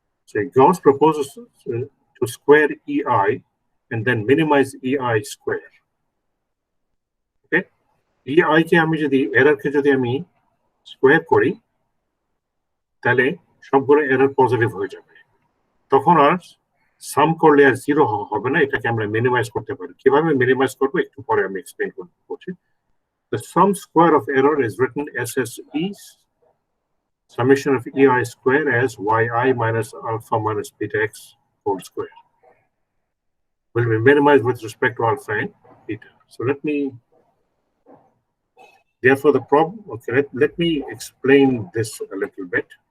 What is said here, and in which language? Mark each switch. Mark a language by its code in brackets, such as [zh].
[en] So Gauss proposes to square EI and then minimize EI square. Okay? [bn] EI কে আমি যদি এররকে যদি আমি square করি তাহলে সবগুলো এরর পজিটিভ হয়ে যাবে। তখন আর সাম করলে আর জিরো হবে না, এটাকে আমরা মিনিমাইজ করতে পারি। কিভাবে মিনিমাইজ করবো একটু পরে আমি এক্সপ্লেইন করছি। [en] The sum square of error is written SSE summation of EI square as YI minus alpha minus beta x whole square. Will be minimized with respect to alpha and beta. So let me, therefore the problem, okay, let me explain this a little bit.